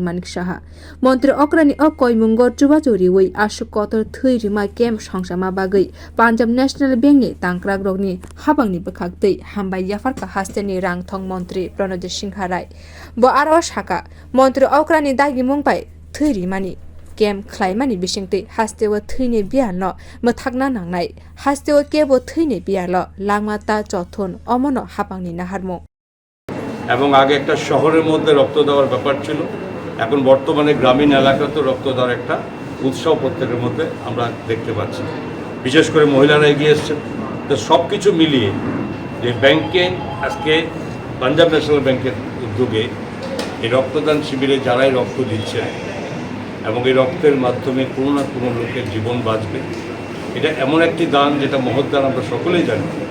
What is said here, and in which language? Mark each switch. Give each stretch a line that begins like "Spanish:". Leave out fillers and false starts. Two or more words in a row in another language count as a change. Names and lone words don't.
Kok Borok: Manik Saha montri okra ni o koimungo chuba chori oi asu kotor thwi rima kem songsama bagai Punjab National Bank ni tangkrak rok ni habang ni bkhaktai hambai yafar ka hasteni rangthong montri Pranajit singh rai bo aro saka montri okra ni dagi mungpai thwi rimani kem khlaimani bisingtei hastewa thwini biarno mothakna nangnai hastewa kebo thwini biarlo langmata chothon omono habangni naharmo
Bangla: এবং আগে একটা শহরের মধ্যে রক্ত দেওয়ার ব্যাপার ছিল এখন বর্তমানে গ্রামীণ এলাকাতেও রক্ত দেওয়ার একটা উৎসব প্রত্যেকের মধ্যে আমরা দেখতে পাচ্ছি বিশেষ করে মহিলারা এগিয়ে এসেছেন তো সব কিছু মিলিয়ে যে ব্যাংকে আজকে পাঞ্জাব ন্যাশনাল ব্যাংকের উদ্যোগে এই রক্তদান শিবিরে যারাই রক্ত দিচ্ছে এবং এই রক্তের মাধ্যমে কোনো না কোনো লোকের জীবন বাঁচবে এটা এমন একটি দান যেটা মহৎ দান আমরা সকলেই জানি